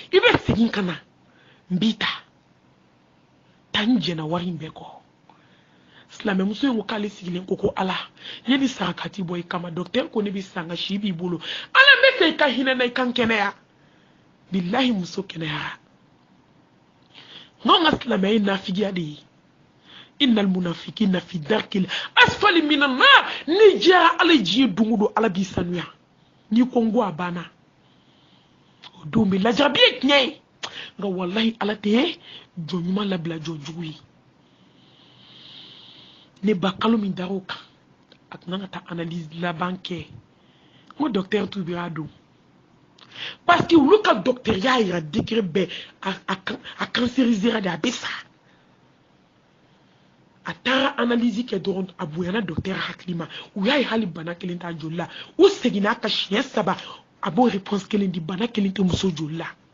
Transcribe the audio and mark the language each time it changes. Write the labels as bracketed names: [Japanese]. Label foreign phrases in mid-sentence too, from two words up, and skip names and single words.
[Bambara] i bɛ segin ka na n b'i ta n jɛnna wari in bɛɛ kɔ silamɛmuso in ko k'ale sigilen ko ala ne ni sarakati bɔ i kama docteur ko ne bɛ san ka si b'i bolo ala n bɛ fɛ i ka hinɛ na i ka n kɛnɛya bilahi muso kɛnɛyara n'an ka silamɛya ye nafigiya de ye [Arabic] إن المنافقين في الدرك الأسفل من النار [Bambara] ni jɛra ala diɲɛ don o don ala b'i sanuya n'i ko n ko a banna o don bɛ lajarabi ye tiɲɛ ye nka wallahi ala tɛ jɔn ɲuman labila jɔn jugu ye ne ba kalo min dar'o kan a tun kan ka taa analyse laban kɛ n ko docteur tubira don [French] parce que [Bambara] olu ka docteur y'a yira décret bɛɛ a cancérisera de a bɛ sa a taara analyse kɛ dɔrɔn a bonyana docteur hakili ma u y'a ye hali bana kelen t'a joli la u seginna ka siɲɛ 3 a b'o réponse kelen di bana kelen tɛ muso joli la